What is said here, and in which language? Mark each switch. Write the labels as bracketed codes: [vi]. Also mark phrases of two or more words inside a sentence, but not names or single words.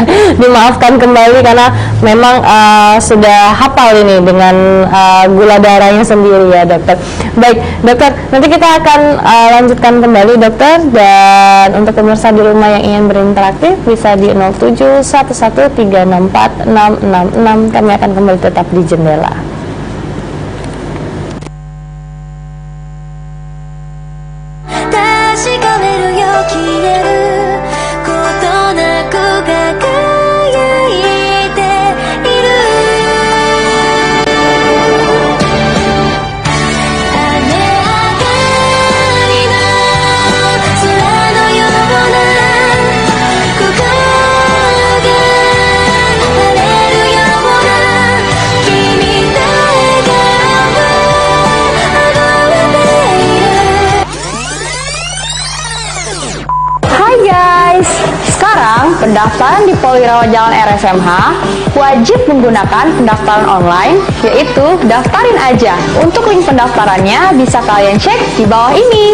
[id] Dimaafkan kembali karena memang sudah hafal ini dengan gula darahnya sendiri ya dokter. Baik dokter, nanti kita akan lanjutkan kembali dokter, dan untuk pemirsa di rumah yang ingin berinteraksi bisa di 0711364666. Kami akan kembali tetap di Jendela. [ja] 確かめるよ消えることなく輝いている雨上がりの空のような心が晴れるような君の笑顔溢れている [id] Hai guys, sekarang pendaftaran di Polirawa Jalan RSMH wajib menggunakan pendaftaran online, yaitu daftarin aja. Untuk link pendaftarannya bisa kalian cek di bawah ini.